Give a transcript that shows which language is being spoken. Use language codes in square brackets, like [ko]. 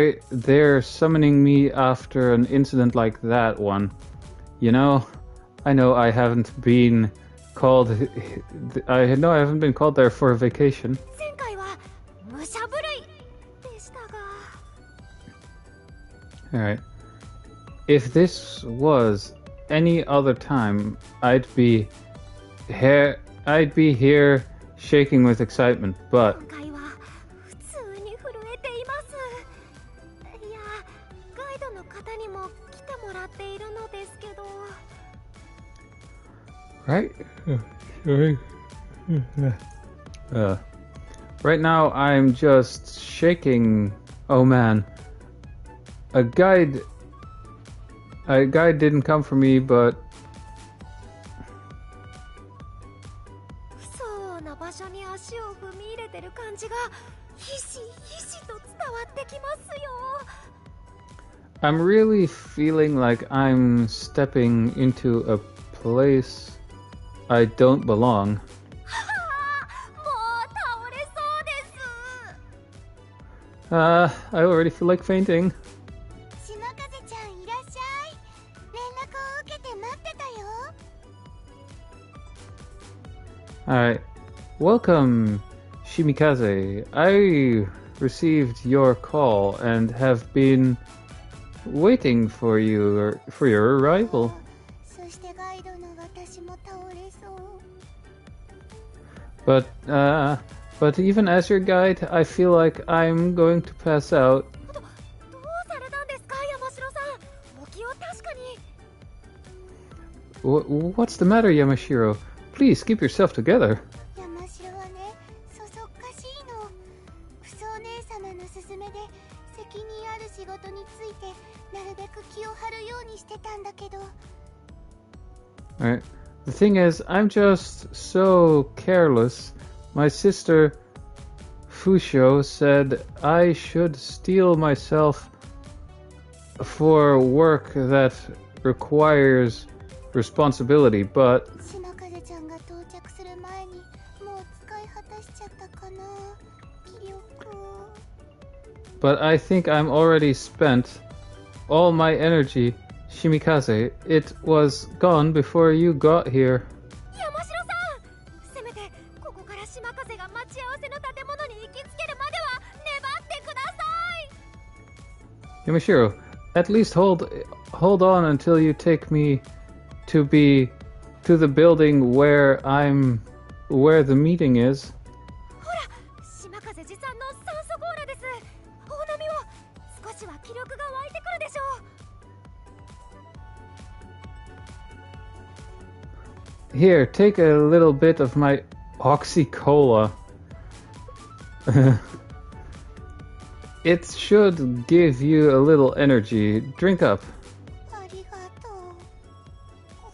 [en] they're summoning me after an incident like that one. You know, I know I haven't been called. I haven't been called there for a vacation. [ja] 前回は武者震いでしたが。 [en] All right. If this was any other time, I'd be here shaking with excitement. But [ja] 今回は普通に震えています。いや、ガイドの方にも来てもらっているのですけど。 [en] right, sorry. Right now I'm just shaking. Oh man, a guide didn't come for me, but [ja] 不相応な場所に足を踏み入れてる感じがひしひしと伝わってきますよ。 [en] I'm really feeling like I'm stepping into a place I don't belong. [ja] はあ、もう倒れそうです。 [en] I already feel like fainting. [ja] 島風ちゃんいらっしゃい。連絡を受けて待ってたよ。 [en] Alright. Welcome, Shimikaze. I received your call and have been waiting for your arrival. [ja] そしてガイドの私も倒れそう。 [en] But even as your guide, I feel like I'm going to pass out. [ja] どうされたんですか、山城さん。お気を確かに。 [en] What's the matter, Yamashiro? Please keep yourself together. [ja] 山城はね、そそっかしいの。クソお姉様の勧めで責任ある仕事についてなるべく気を張るようにしてたんだけど。 [en] Alright. The thing is, I'm just so careless. My sister Fusho said I should steel myself for work that requires responsibility, but [ja] 島風ちゃんが到着する前にもう使い果たしちゃったかな、気力。 [en] I think I'm already spent. All my energy Shimikaze, it was gone before you got here. [ja] 山城さん、せめてここから島風が待ち合わせの建物に行きつけるまでは粘ってください。 [en] Yamashiro, at least hold on until you take me to the building where the meeting is. [ja] ほら、島風持参の酸素コーラです。大波を少しは気力が湧いてくるでしょう。 [en] Here, take a little bit of my Oxy-Cola. It should give you a little energy. Drink up. [ja] ありがとう。